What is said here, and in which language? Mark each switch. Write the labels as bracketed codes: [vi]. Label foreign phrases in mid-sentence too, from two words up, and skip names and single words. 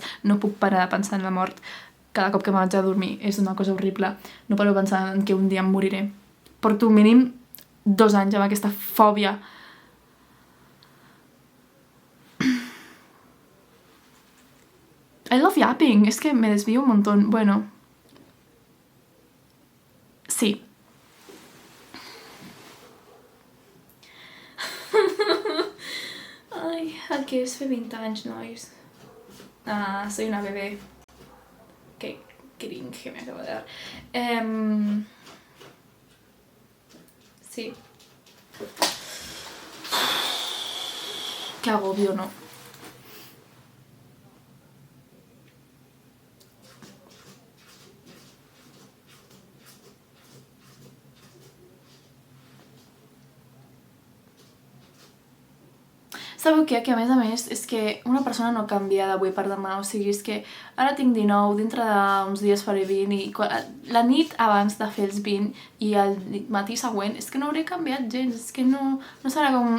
[ca] No puc parar de pensar en la mort. Cada cop que m'haig de dormir és una cosa horrible. No paro de pensar en que un dia em moriré. Porto mínim 2 anys amb aquesta fòbia. [en] I love yapping. [es] Es que me desvío un montón. Bueno. Sí. [ca] Ai, el que és fer 20 anys, nois. [es] Soy una bebé. Qué cringe me acabo de dar. Sí. Qué agobio, ¿no? [ca] Sabeu què? Que a més és que una persona no canvia d'avui per demà, o sigui, és que ara tinc 19, dintre d'uns dies faré 20 i la nit abans de fer els 20 i el matí següent és que no hauré canviat gens, és que no serà com...